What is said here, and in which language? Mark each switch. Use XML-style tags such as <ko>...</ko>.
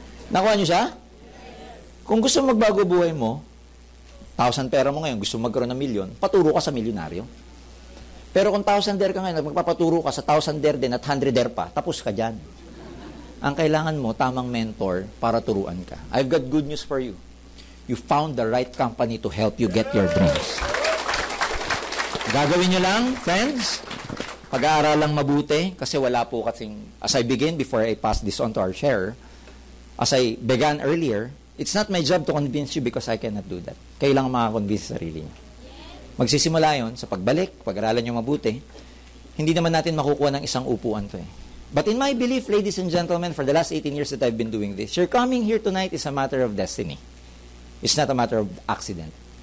<tl>Nakuha niyo siya? Kung gusto mo magbago buhay mo, 1,000 pera mo ngayon, gusto mo magkaroon ng milyon, paturo ka sa milyonaryo. Pero kung 1,000 there ka ngayon, magpapaturo ka sa 1,000 there din at 100 there pa, tapos ka dyan. Ang kailangan mo, tamang mentor para turuan ka.</tl> <en>I've got good news for you. You found the right company to help you get your dreams.</en> <tl>Gagawin nyo lang,</tl> <en>friends,</en> <tl>pag-aaralang mabuti, kasi wala po kasing,</tl> <en>as I begin, before I pass this on to our share, as I began earlier, it's not my job to convince you because I cannot do that.</en> <tl>Kailangan makakonvince sa sarili niyo. Magsisimula yon sa pagbalik, pag-aralan nyo mabuti, hindi naman natin makukuha ng isang upuan to eh.</tl> <en>But in my belief, ladies and gentlemen, for the last 18 years that I've been doing this, your coming here tonight is a matter of destiny. It's not a matter of accident.</en>